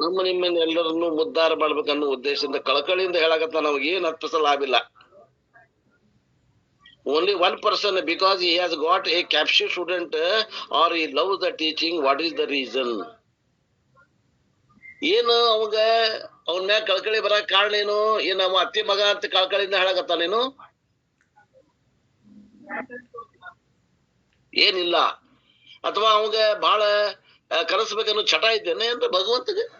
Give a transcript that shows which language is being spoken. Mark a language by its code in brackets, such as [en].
[kn] ನಿಮ್ಮನ್ನ ಎಲ್ಲರನ್ನು ಉದ್ಧಾರ ಮಾಡ್ಬೇಕನ್ನೋ ಉದ್ದೇಶದಿಂದ ಕಳಕಳಿಯಿಂದ ಹೇಳಕತ್ತ. ನಮಗೆ ಏನ್ 10 ಪೈಸೆ ಲಾಭ ಇಲ್ಲ. [en] Only one person, because he has got a captive student or he loves the teaching. What is the reason? [kn] ಏನು ಅವಾಗ ಅವನ ಮ್ಯಾಗ ಕಳಕಳಿ ಬರಕ್ ಕಾರಣ ಏನು? ಏನ್ ಅವ ಅತ್ತಿ ಮಗ ಅಂತ ಕಳಕಳಿಯಿಂದ ಹೇಳಕತ್ತಾನೇನು? ಏನಿಲ್ಲ. ಅಥವಾ ಅವಾಗ ಬಹಳ ಕಲಿಸ್ಬೇಕನ್ನೋ ಚಟ ಇದ್ದೇನೆ ಅಂತ ಭಗವಂತಗೆ?